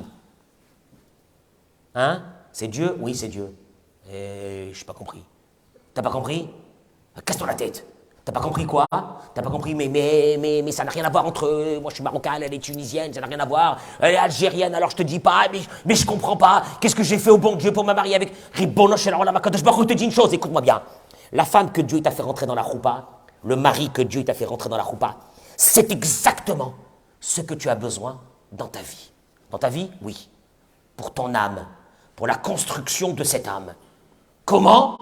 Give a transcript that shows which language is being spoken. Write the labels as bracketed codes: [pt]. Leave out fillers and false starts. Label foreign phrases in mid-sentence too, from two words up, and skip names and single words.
[fr] Hein? C'est Dieu? Oui, c'est Dieu. Je n'ai pas compris. T'as pas compris? Casse-toi la tête. T'as pas compris quoi? T'as pas compris, mais ça n'a rien à voir entre... moi, je suis marocaine, elle est tunisienne, ça n'a rien à voir. Elle est algérienne, alors je te dis pas, mais je comprends pas. Qu'est-ce que j'ai fait au bon Dieu pour me marier avec... [he] רבונו של עולם הקדוש ברוך הוא, [fr] te dis une chose, écoute-moi bien. La femme que Dieu t'a fait rentrer dans la choupa, le mari que Dieu t'a fait rentrer dans la choupa, c'est exactement ce que tu as besoin dans ta vie. Dans ta vie, oui. Pour ton âme, pour la construction de cette âme. Comment?